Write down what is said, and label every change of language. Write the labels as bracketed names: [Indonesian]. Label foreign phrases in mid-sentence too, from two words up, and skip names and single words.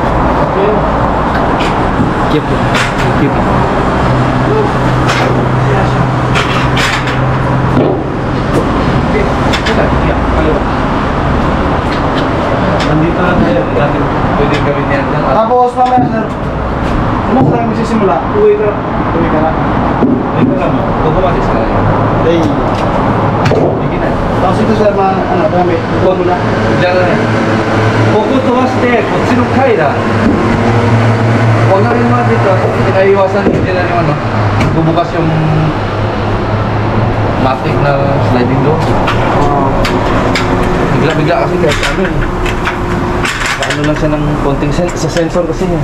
[English] Keep it. Keep it. [Filipino] Nandito na tayo. Pwede gawin yan. Tapos mamaya, sir. Ano ko tayo magsisimula? Uwi ka na. Ito lang mo. Kukuha sa kanya. [English] Hey. [Filipino] Sige na. Tapos ito, sir, gamit. Huwag mo na. [Japanese] じゃあね、ここ飛ばしてこっちの階段 [Filipino] wag na rin mga dito pinaiwasan hindi na yung ano bubukas yung matic na [English] sliding door [Filipino] bigla-bigla kasi kahit ano eh paano lang siya ng konting sa sensor kasi yun